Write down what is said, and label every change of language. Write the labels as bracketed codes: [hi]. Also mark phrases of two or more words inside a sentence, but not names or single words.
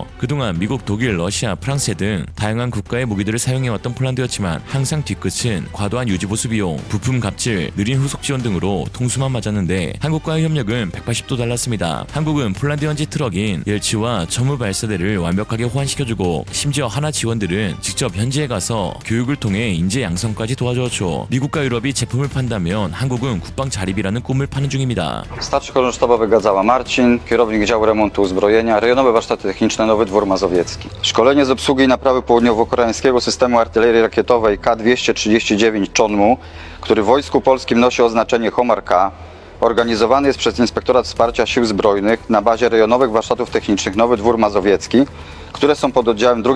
[ko] 그동안 미국, 독일, 러시아, 프랑스 등 다양한 국가의 무기들을 사용해왔던 폴란드였지만 항상 뒤끝은 과도한 유지보수 비용, 부품 갑질, 느린 후속 지원 등으로 통수만 맞았는데 한국과의 협력은 180도 달랐습니다. 한국은 폴란드 현지 트럭인 옐치와 천무 발사대를 완벽하게 호환시켜주고 심지어 하나 지원들은 직접 현지에 가서 교육을 통해 인재 양성까지 도와주었죠. 미국과 유럽이 제품을 판다면 한국은 국방 자립이라는 꿈을 파는 중입니다. [pl] Starszy Chorąż-Sztabowy Gadzała Marcin, kierownik działu remontu uzbrojenia, rejonowe warsztaty techniczne Nowy Dwór Mazowiecki. Szkolenie z obsługi i naprawy południowo-koreańskiego systemu artylerii rakietowej K-239 Chonmu, który w Wojsku Polskim nosi oznaczenie Homar K, organizowany jest przez Inspektorat Wsparcia Sił Zbrojnych na bazie rejonowych warsztatów technicznych Nowy Dwór Mazowiecki, które są pod oddziałem 2.